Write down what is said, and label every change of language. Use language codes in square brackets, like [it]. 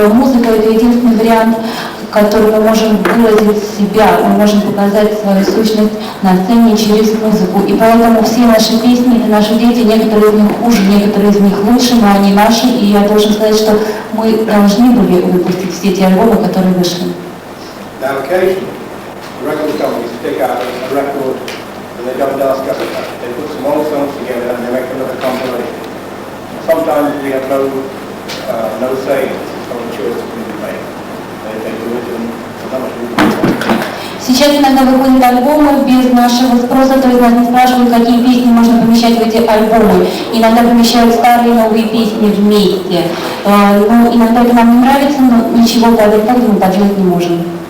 [ru] Музыка — это единственный вариант, в котором мы можем выразить себя, мы можем показать свою сущность на сцене через музыку. И поэтому все наши песни — это наши дети, некоторые из них хуже, некоторые из них лучше, но они наши. И я должен сказать, что мы должны были выпустить все те альбомы, которые вышли. [en] Now occasionally, the record companies pick out a record and they don't ask us about it. They put some old songs together and they make another compilation. Sometimes we have no say on the choices we make. They do it and sometimes we do. [ru] Сейчас иногда выходят альбомы без нашего спроса, то есть нас не спрашивают, какие песни можно помещать в эти альбомы. Иногда помещают старые и новые песни вместе. Ну, иногда это нам не нравится, но ничего мы поделать не можем.